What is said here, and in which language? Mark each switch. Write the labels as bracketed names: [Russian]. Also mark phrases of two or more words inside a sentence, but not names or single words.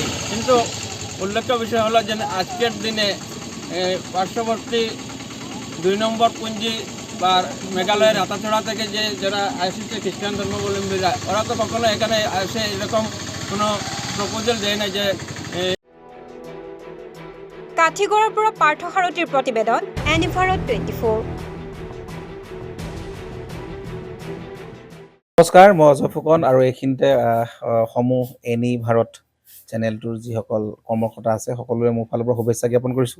[Bangla] কিন্তু উল্লেখ্য বিষয় হলো যে আজকের দিনে পার্শ্ববর্তী 2 নম্বর পুঞ্জি বা মেঘালয়ের আতাছড়া থেকে যারা আসছে খ্রিস্টান ধর্মাবলম্বীরা, ওরা তো কখনো এখানে এসে এরকম কোনো প্রপোজাল দেয় না যে। [Assamese] কাঠিগড়াৰ পৰা পাৰ্থ সাৰথীৰ প্ৰতিবেদন, এনি ভাৰত 24। নমস্কাৰ, মই অজয় ফুকন আৰু এইখিনিতে সমূহ এনি ভাৰত চেনেলটোৰ যিসকল কৰ্মকৰ্তা আছে সকলোৰে মোৰ ফালৰ পৰা শুভেচ্ছা জ্ঞাপন কৰিছোঁ।